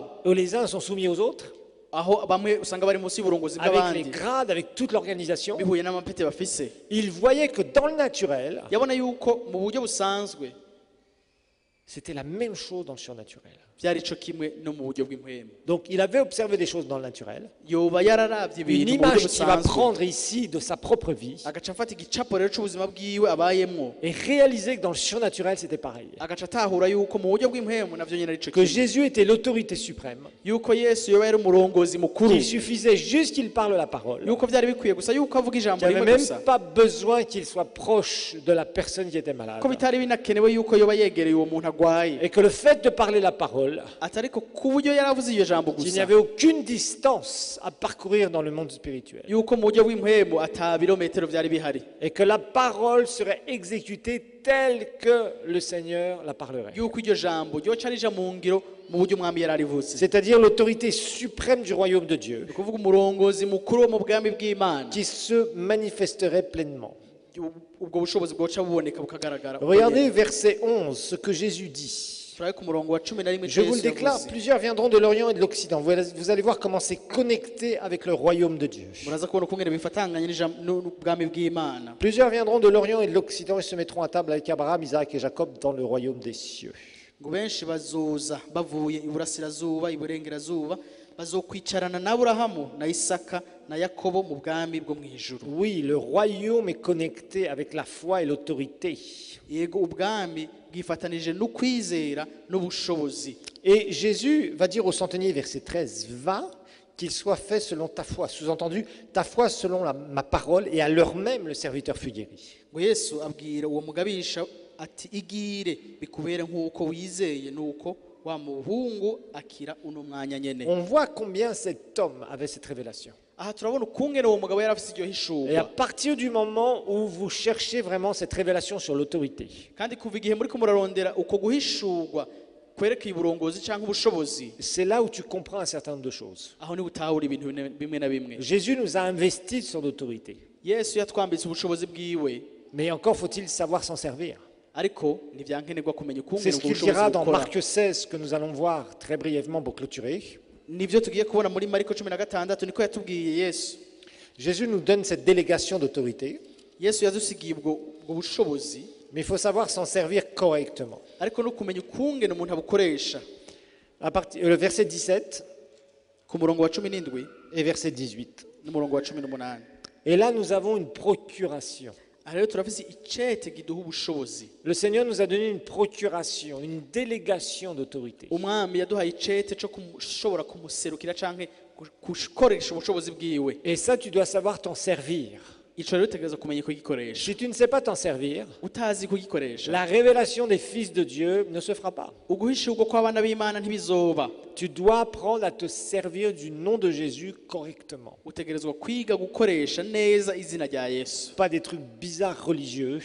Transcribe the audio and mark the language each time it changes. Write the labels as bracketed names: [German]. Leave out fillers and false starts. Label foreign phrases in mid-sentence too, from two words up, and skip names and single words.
[French] où les uns sont soumis aux autres, [Rundi] aho bamwe usanga bari munsi y'uburongozi [French] avec les [Rundi] bw'abandi [French] grades, avec toute l'organisation, [Rundi] bihuye n'amapete bafise [French] il voyait que dans le naturel, [Rundi] yabona yuko mu buryo busanzwe [French] c'était la même chose dans le surnaturel. [Rundi] byari ico kimwe no mu buryo bw'impwemu [French] Donc il avait observé des choses dans le naturel, [Rundi] yoba yararavye [French] une [Rundi] ibintu mu buryo [French] image qu'il va [Rundi] busanzwe [French] prendre ici de sa propre vie [Rundi] agaca afata igicapo rero c'ubuzima bwiwe abayemwo [French] et réaliser que dans le surnaturel c'était pareil. [Rundi] agaca atahura yuko mu buryo bw'impwemu navyo nyene ari ico [French] Que [Rundi] kimwe [French] Jésus était l'autorité suprême, [Rundi] yuko yesu yoba yari umurongozi mukuru [French] qu'il suffisait juste qu'il parle la parole. [Rundi] yuko vyari bikwiye gusa yuko avuga [French] Il [Rundi] ijambo [French] n'y avait [Rundi] rimwe [French] même [Rundi] gusa [French] pas besoin qu'il soit proche de la personne qui était malade. [Rundi] ko bitari binakenewe yuko yoba yegereye uwo muntu agwaye [French] Et que le fait de parler la parole, [Rundi] atariko ku buryo yaravuze iyo jambo [French] qu'il n'y [Rundi] gusa [French] avait aucune distance à parcourir dans le monde spirituel. [Rundi] yuko mu buryo bw'impwemu ata birometero vyari bihari [French] Et que la parole serait exécutée telle que le Seigneur la parlerait. [Rundi] yuko iryo jambo ryoca rija mu ngiro mu buryo umwami yari arivutse [French] C'est-à-dire l'autorité suprême du royaume de Dieu [Rundi] ni ukuvuga umurongozi mukuru wo mu bwami bw'imana [French] qui se manifesterait pleinement. [Rundi] ubwo bushobozi bwoca buboneka bukagaragara [French] Regardez verset 11, ce que Jésus dit. [Rundi] turabe ku murongo wa 11 [French] Je vous le déclare, plusieurs viendront de l'Orient et de l'Occident. Vous allez voir comment c'est connecté avec le royaume de Dieu. [Rundi] muraza kubona ukungene bifatanganye n'ubwami bw'imana [French] Plusieurs viendront de l'Orient et de l'Occident et se mettront à table avec Abraham, Isaac et Jacob dans le royaume des cieux. [Rundi] ngo benshi bazoza bavuye iburasirazuba iburengerazuba bazokwicarana na Aburahamu na Isaka na Yakobo mu bwami bwo mu ijuru [French] Oui, le royaume est connecté avec la foi et l'autorité. [Rundi] yego ubwami bwifatanije n'ukwizera n'ubushobozi [French] Et Jésus va dire au centenier, verset 13, va, qu'il soit fait selon ta foi. Sous-entendu, ta foi selon ma parole, et à l'heure même, le serviteur fut guéri. [Rundi] ngo Yesu abwira uwo mugabisha ati igire bikubere nk'uko wizeye nuko wa muhungu akira uno mwanya nyene [French] On voit combien cet homme avait cette révélation. [Rundi] aha turabona ukungene uwo mugabo yari afise iryo [French] Et à [Rundi] hishuka [French] partir du moment où vous cherchez vraiment cette révélation sur l'autorité, [Rundi] kandi kuva igihe muri ko murarondera uko guhishurwa kwerekeye uburongozi cyangwa ubushobozi [French] c'est là où tu comprends un certain nombre de choses. [Rundi] aho ni utahura ibintu bimwe na bimwe [French] Jésus nous a investis sur l'autorité. [Rundi] yesu yatwambitse ubushobozi bwiwe [French] Mais encore faut-il savoir s'en servir. [Rundi] ariko ntibyankenerwa kumenya [French] C'est [Rundi] ukungene [French] ce [Rundi] ubwo [French] qu'il [Rundi] bushobozi [French] dira dans [Rundi] bukora [French] Marc 16 que nous allons voir très brièvement pour clôturer. [Rundi] nivyo tugiye kubona muri mariko 16 niko yatubwiye yesu [French] Jésus nous donne cette délégation d'autorité, [Rundi] yesu yadusigiye ubwo bushobozi [French] mais il faut savoir s'en servir correctement. [Rundi] ariko no kumenya ukungene umuntu abukoresha [French] Le verset 17 [Rundi] ku murongo wa 17 [French] et verset 18. [Rundi] n'umurongo wa 18 [French] Et là, nous avons une procuration. [Rundi] aha rero turafise icete giduha ubushobozi [French] Le Seigneur nous a donné une procuration, une délégation d'autorité. [Rundi] umwami yaduhaye icete cyo kushobora kumuserukira canke gukoresha ubushobozi bwiwe [French] Et ça, tu dois savoir t'en servir. [Rundi] ico rero utegereza kumenya kugikoresha [French] Si tu ne sais pas t'en servir, [Rundi] utazi kugikoresha [French] la révélation des fils de Dieu ne se fera pas. [Rundi] uguhishurwa kw'abana b'imana ntibizoba [French] Tu dois apprendre à te servir du nom de Jésus correctement. [Rundi] utegerezwa kwiga gukoresha neza izina rya yesu [French] Pas des trucs bizarres religieux,